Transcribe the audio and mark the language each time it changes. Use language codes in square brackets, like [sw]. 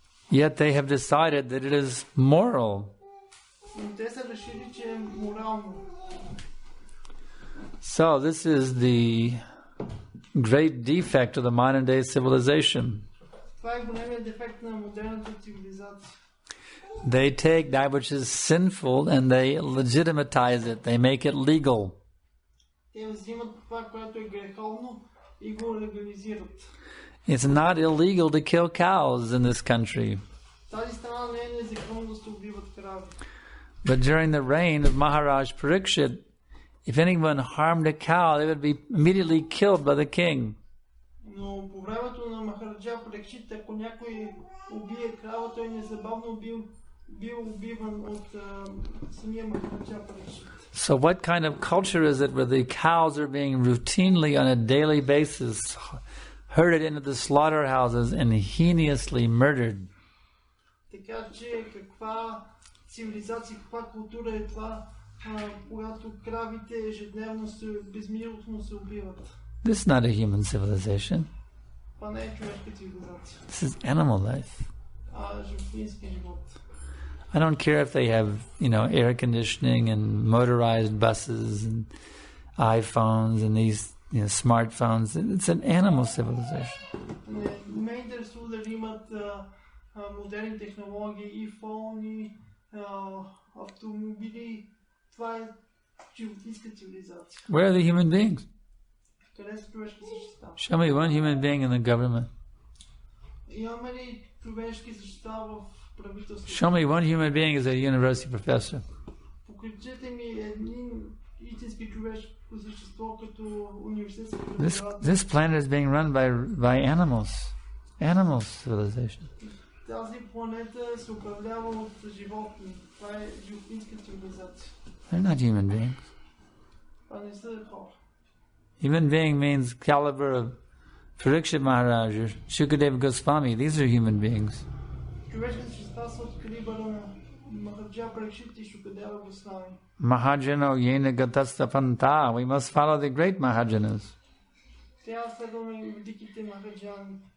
[en] Yet they have decided that it is moral. [bg] Но те са решили, че е морално. [en] So this is the great defect of the modern day civilization. [bg] Това е големият дефект на модерната цивилизация. [en] They take that which is sinful and they legitimatize it. They make it legal. [bg] Те взимат това, което е греховно и го легализират. [en] It's not illegal to kill cows in this country. [bg] Тази страна не е незаконно да се убиват крави. [en] But during the reign of Maharaj Parikshit, if anyone harmed a cow, they would be immediately killed by the king. [bg] Но по времето на Махараджа Парикшит, ако някой убие крава, той незабавно бил убиван от самия Махараджа Парикшит. [en] So what kind of culture is it where the cows are being routinely on a daily basis herded into the slaughterhouses and heinously murdered? [bg] Така че каква цивилизация, каква култура е това, когато кравите ежедневно безмилостно се убиват? [en] This is not a human civilization. [bg] Това не е човешка цивилизация. [en] This is animal life. [bg] Животински живот. [en] I don't care if they have, air conditioning and motorized buses and iPhones and these, smartphones. It's an animal civilization. [bg] Не ме интересува дали имат модерни технологии, iPhone, автомобили. Това е животинска цивилизация. [en] Where are the human beings? [bg] Къде са човешки същества? [en] Show me one human being in the government. [bg] Имаме ли човешки същества в правителството? [en] Show me one human being as a university professor. [bg] Покажете ми един истински човешко същество като университетски преподавател. [en] This planet is being run by animals. Animal civilization. [bg] Тази планета се управлява от животни. Това е животинска цивилизация. [en] They're not human beings. [bg] Това не са хора. [en] Human being means caliber of Parikshit Maharaj or Shukadeva Goswami. These are human beings. [bg] Човешки същества са от калибъра на Махараджа Парикшит и Шукадева Госвами. [sa] Mahajano yena gatastapanta. [en] We must follow the great Mahajanas. [bg] Трябва да следваме великите Махаджани.